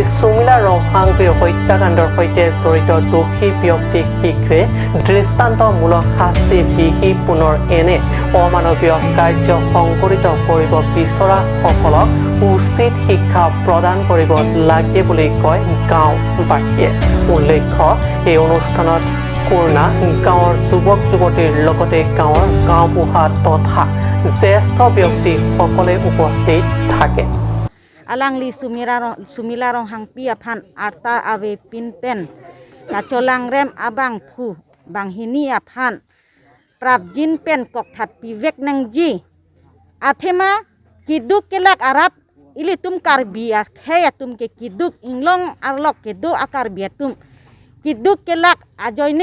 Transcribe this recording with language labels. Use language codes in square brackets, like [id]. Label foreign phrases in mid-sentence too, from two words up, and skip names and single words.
[as] সুমিলা ৰংহাংপিৰ হত্যাকাণ্ডৰ সৈতে জড়িত দোষী ব্যক্তিক শীঘ্ৰে দৃষ্টান্তমূলক শাস্তি বিহি পুনৰ এনে অমানৱীয় কাৰ্য সংঘটিত কৰিব বিচৰাসকলক উচিত শিক্ষা প্ৰদান কৰিব লাগে বুলি কয় গাঁওবাসীয়ে উল্লেখ্য এই অনুষ্ঠানত কোৰ্ণা গাঁৱৰ যুৱক যুৱতীৰ লগতে গাঁৱৰ গাঁওবুঢ়া তথা জ্যেষ্ঠ ব্যক্তিসকলে উপস্থিত থাকে [mjw] alangli sumila rong hangpi aphan arta ave pinpen kacolang rem abang phu banghini aphan prabjin pen kokthat pivek nangji athema kiduk kelak arab ili tum karbi khaya tum ke kiduk inglong arlok kedo akar biatum kiduk kelak ajoyne